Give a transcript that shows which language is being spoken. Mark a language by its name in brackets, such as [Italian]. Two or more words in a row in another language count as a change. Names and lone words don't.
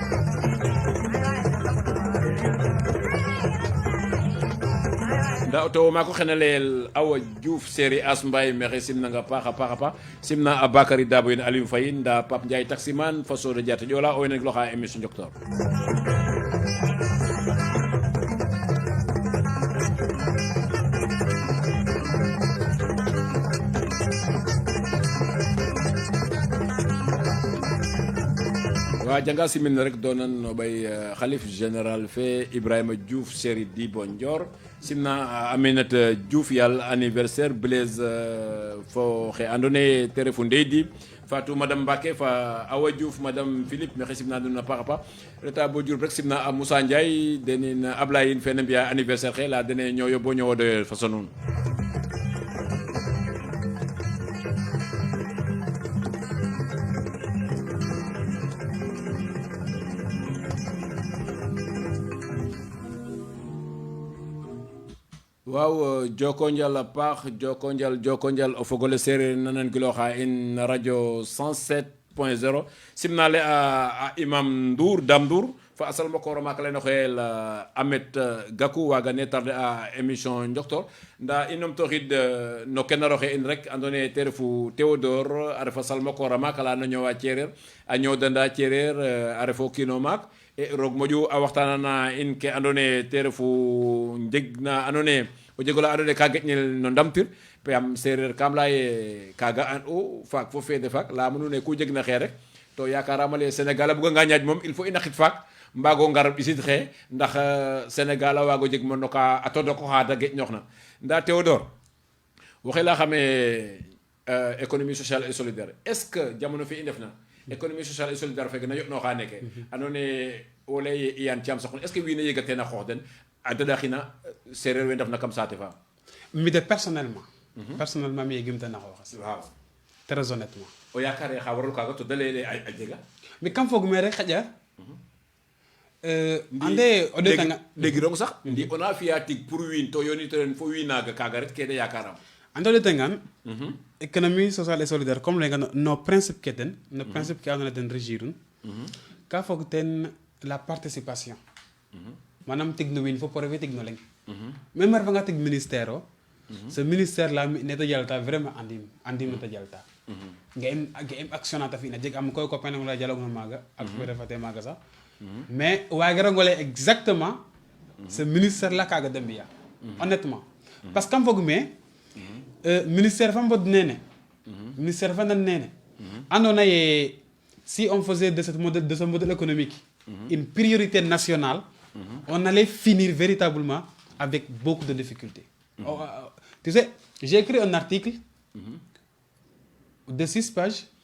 [Serer] nda o tewo maako xenelel Awa Diouf série As Mbaye maxey simnanga paaxa paax simna a Bakary Dabo yin Aliou Faye nda Pape Ndiaye taximan fa Soda Diatta Diola o wene gloxa émission Njoktoor wa janga simin rek donan no ɓay xalif général fe Ibrahima Diouf série Dibo Ndior simna Aminata Diouf yal anniversaire Blaise fo xe ando naye te refu ndeydi Fatou madame Mbake fa Awa Diouf madame Philippe maxey simna nuun a paax a paax reta bo Diouroup rek simna a Moussa Ndiaye denin Ablaye in fene mbiya anniversaire xe la dene ñoyo bo ñowodoyo façon nuun waaw joko njal a paax joko njal o fogole sereer nanan giloxa in radio 107.0 simnale a imam Ndour Dame Ndour fa a salmokoro maak lene xoyel Amet Gakou waga ne tarde a émission Njoktoor nda i numtooxid no kenaroxe in rek ando naye te refu Théodore a refa salmokora maak ala no ñowa cereer a ñoodanda cereer a refo kiino maak e roog moƴu a waxtanana in ke ando naye te refu njeg na ando naye o jegola ando naye ka geƴnel no ndamtir pam sereer kam leya ye kaga an u faak fo feede faak leyama nuune ku jeg na xee rek to yakarama le Sénégal a buga nga ñaaj moom [French] il faut [Serer] i naqit faak mbago ngar ɓisid xee ndax Sénégal a waago jeg mo no ka a todoko xaada geƴñoxna nda Théodore waxey leya xame [French] économie sociale et solidaire est ce que [Serer] jamono fe i ndefna [French] économie sociale et solidaire [Serer] feke na yoɗnoxa neke ando naye o leye Iyane Thiam saqun [French] est ce que [Serer] wiin we yega teen a xoox den a dadaxina sereer we ndefna kam saate fa mi de personnellement mi yegim ten a xooxes waaw [French] très honnêtement [Serer] o yakare xa waralu kaga to da leyele a jega mi kam foog me rek xaƴa ande o ɗetanga ɗegirong sax ndi ona fiya tig pour wiin to yonitoren fo wiin naga kaga ret kede yakaram ande o ɗetangan [French] économie sociale et solidaire comme [Serer] lega no principe ke ten no principe ke ando naye ten régirun ka foog ten [French] la participation [Serer] manam tig no wiin fo projet tig no leng même a refanga tig ministère [French] o ce ministère la [Serer] mi nete jalta vraiment andim nete jalta ga im action na ta fina jeg am koy copain la jalog no maga ak ko refate maga sax [French] mais [Serer] wagirangole exactement ce ministère la kaga dembiya honnêtement parce que kam foog me ministère fa mbod nene ministère fa nan nene ando naye [French] si on faisait de ce modèle économique une priorité nationale on allait finir véritablement avec beaucoup de difficultés tu sais j'ai écrit un article de 6 pages